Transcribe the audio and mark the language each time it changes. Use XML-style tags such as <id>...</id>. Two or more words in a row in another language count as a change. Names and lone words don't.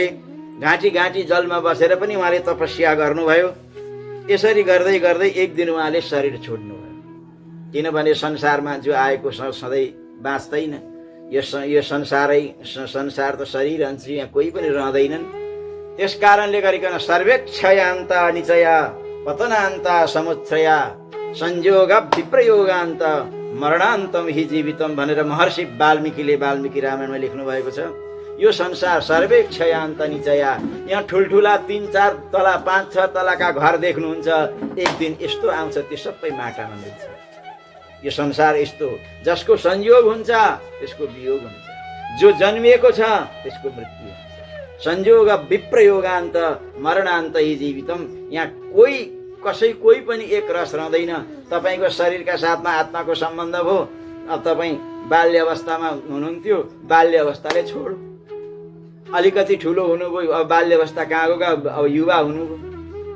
<ne>घाँटी घाँटी जलमा बसेर पनि उहाँले तपस्या गर्नुभयो। यसरी गर्दै गर्दै एक दिन उहाँले शरीर छोड्नुभयो। किनभने संसारमा जो आएको सधैँ बाँच्दैन। यो संसार त शरीर हुन्छ, यहाँ कोही पनि रहँदैनन्। त्यस कारणले गरिकन</ne> <sa>सर्वेक्षयान्त निचया पतनान्त समुच्छया संयोग विप्रयोगान्त मरणान्तम हि जीवितम</sa> <ne>भनेर महर्षि वाल्मीकि रामायणमा लेख्नु भएको छ। यो संसार</ne> <sa>सर्वेक्षयान्त निचया,</sa> <ne>यहाँ ठुल्ठुला 3-4 तला 5-6 तलाका घर देख्नुहुन्छ, एक दिन यस्तो आउँछ त्यो सबै माटामा मिल्छ। यो संसार यस्तो हो, जसको संयोग हुन्छ त्यसको वियोग हुन्छ, जो जन्मिएको छ त्यसको मृत्यु हुन्छ।</ne> <sa>संयोग विप्रयोगान्त मरणान्त हि जीवितम।</sa> <ne>यहाँ कोही पनि एक रस रहँदैन। तपाईँको शरीरका साथमा आत्माको सम्बन्ध भयो। अब तपाईँ बाल्य अवस्थामा हुनुहुन्थ्यो, बाल्य अवस्थाले छोड्यो। अलिकति ठुलो हुनुभयो, अब बाल्य अवस्था कहाँ गयो, अब युवा हुनुभयो।</ne>